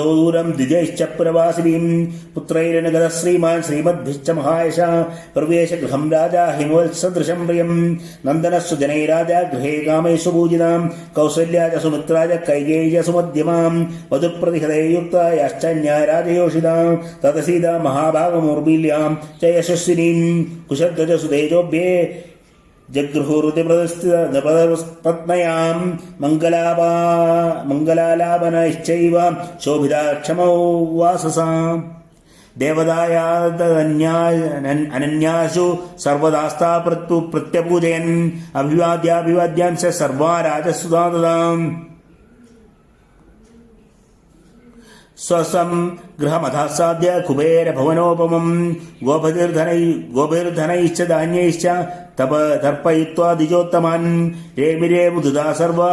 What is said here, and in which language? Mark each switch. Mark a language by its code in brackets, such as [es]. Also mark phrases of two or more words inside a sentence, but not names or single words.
[sa] ദൂരം ദ്വിജൈശ്ച പുരവാസിഭീം പുത്രൈരനുഗത ശ്രീമാൻ ശ്രീമദ്ഭിശ്ച മഹായശ പ്രവേശ ഗൃഹം രാജാ ഹിമവത്സദൃശം പ്രിയം നന്ദനസ്സു ജനൈ രാജാ ഗൃഹേ കാമേഷു പൂജിതാം കൗസല്യാ ച സുമിത്രാ ച കൈകേയീ ച സുമധ്യമാം വധുപ്രതിഹതേ യുക്താ യാശ്ചന്യാ രാജയോഷിതാം തദസീതാ മഹാഭാഗമൂർത്തി च यशस्विनीं कुशध्वजसुतेजोभ्ये जगृहुरुतिपत्न्यां मङ्गलालापनैश्चैव शोभिता क्षमौ वाससाम् देवदायादन्यासु सर्वदास्ता प्रत्यपूजयन् अभिवाद्याभिवाद्यांश्च सर्वा राजसुता ददाम् स्वसं गृहमधासाद्य कुबेर भवनोपमं गोभिर्धनैश्च धान्यैश्च तर्पयित्वा द्विजोत्तमान् रेमिरे मुदुदा सर्वा